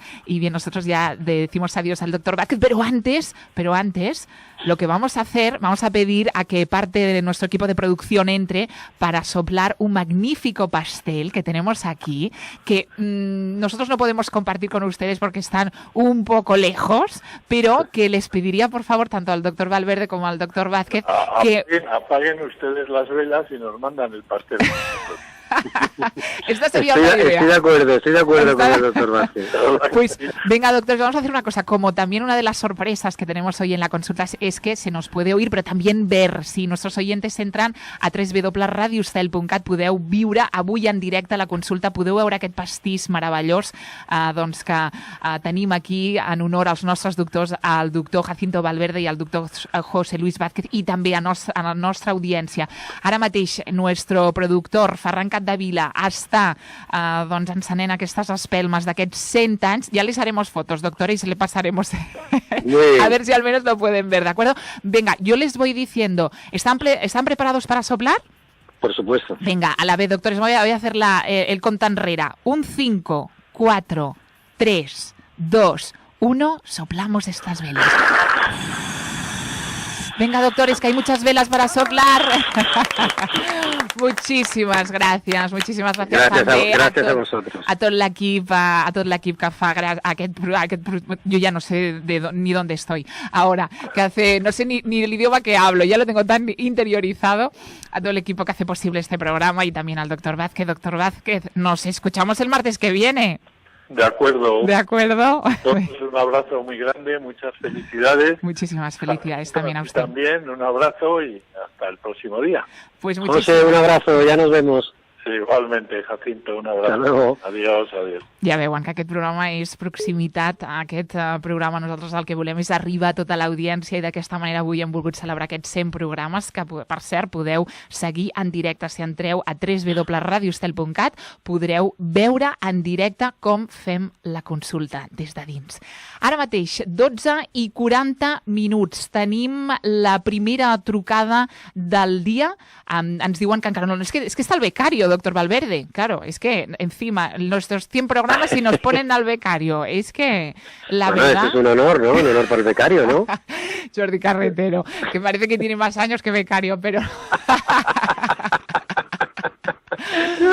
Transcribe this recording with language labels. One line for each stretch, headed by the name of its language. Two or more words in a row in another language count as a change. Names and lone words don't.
Spanish: Y bien, nosotros ya decimos adiós al doctor Vázquez, pero antes, lo que vamos a hacer, vamos a pedir a que parte de nuestro equipo de producción entre para soplar un magnífico pastel que tenemos aquí, que nosotros no podemos compartir con ustedes porque están un poco lejos, pero que les pediría, por favor, tanto al doctor Valverde como al doctor Vázquez, que apaguen ustedes las velas y nos mandan el pastel. Esta sería una idea. Estoy de acuerdo con el doctor Vázquez. Pues venga, doctores, vamos a hacer una cosa. Como también una de las sorpresas que tenemos hoy en la consulta es que se nos puede oír,
Catalan: però també ver.
Spanish: Si nuestros oyentes entran a
Catalan: www.radioestel.cat, podeu viure avui en directe la consulta, podeu veure aquest pastís meravellós doncs que tenim aquí en honor als nostres doctors, al doctor Jacinto Valverde i al doctor José Luis Vázquez, i també a la nostra audiència. Ara mateix,
Spanish: nuestro productor,
Catalan: Ferran Capdevila, està doncs encenent aquestes espelmes d'aquests 100 anys.
Spanish: Ya les haremos fotos, doctora, y se le pasaremos a ver si al menos lo pueden ver, ¿de acuerdo? Venga, yo les voy diciendo, ¿están preparados para soplar? Por supuesto. Venga, a la vez, doctores, voy a hacer el contanrera. 5, 4, 3, 2, 1, soplamos estas velas. Venga, doctores, que hay muchas velas para soplar. Muchísimas gracias també
Catalan: gràcies
Spanish: a vosotros.
Catalan: A tot l'equip que fa aquest
Spanish: yo ya no sé ni dónde estoy ahora, que hace, no sé ni el idioma que hablo, ya lo tengo tan interiorizado. A todo el equipo que hace posible este programa y también al doctor Vázquez. Doctor Vázquez, nos escuchamos el martes que viene. De acuerdo. De acuerdo. Un abrazo muy grande, muchas felicidades. Muchísimas felicidades también a usted. También un abrazo y hasta el próximo día. Pues José, un abrazo, ya nos vemos. Sí, igualmente, Jacinto, un abrazo. Hasta luego. Adiós.
Catalan: Ja veuen que aquest programa és proximitat. Aquest programa nosaltres el que volem és arribar a tota l'audiència i d'aquesta manera avui hem volgut celebrar aquests 100 programes que, per cert, podeu seguir en directe. Si entreu a www.radioestel.cat podreu veure en directe com fem la consulta des de dins. Ara mateix, 12:40. Tenim la primera trucada del dia. Ens diuen que encara no... És que està el becario, doctor Valverde.
Spanish: Claro, es que encima nuestros 100 programas y nos ponen al becario. Es que la verdad... Esto es un honor, ¿no? Un honor para el becario, ¿no? Jordi Carretero, que parece que tiene más años que becario, pero...